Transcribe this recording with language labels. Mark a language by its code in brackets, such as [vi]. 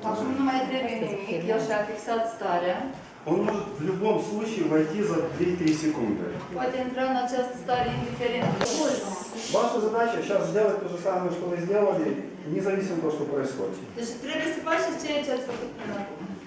[ro] Acum nu mai trebuie nimic, el și-a fixat starea. [ru] Он может в любом случае войти за 2-3 секунды. [ro] Poate intra în această stare indiferent. [ru] Ваша задача сейчас сделать то же самое, что вы сделали, независимо от того, что происходит. [ro] Deci trebuie să faceți ceea ce ați făcut până acum.